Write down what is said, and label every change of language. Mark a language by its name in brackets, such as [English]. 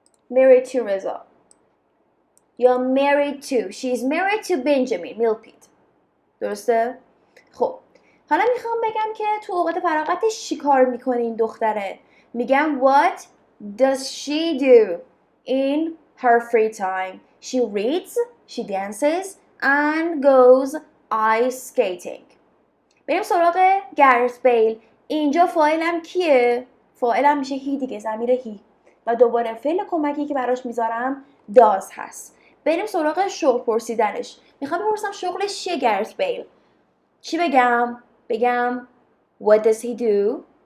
[English] married to Reza. [Persian] یا [English] married to. She is married to Benjamin. [Persian] میلپید. درسته؟ خب حالا میخوام بگم که تو اوقات فراغتش چی کار میکنه این دختره. میگم [English] what does she do in her free time? She reads, she dances and goes ice skating. [Persian] بریم سراغ گرت بیل. اینجا فاعلم کیه؟ فاعلم میشه هی دیگه، ضمیر هی و دوباره فعل کمکی که براش میذارم does هست. بریم سراغ شغل پرسیدنش. میخوام بپرسم شغلش چیه گرت بیل؟ چی بگم؟ بگم [English] what does he do?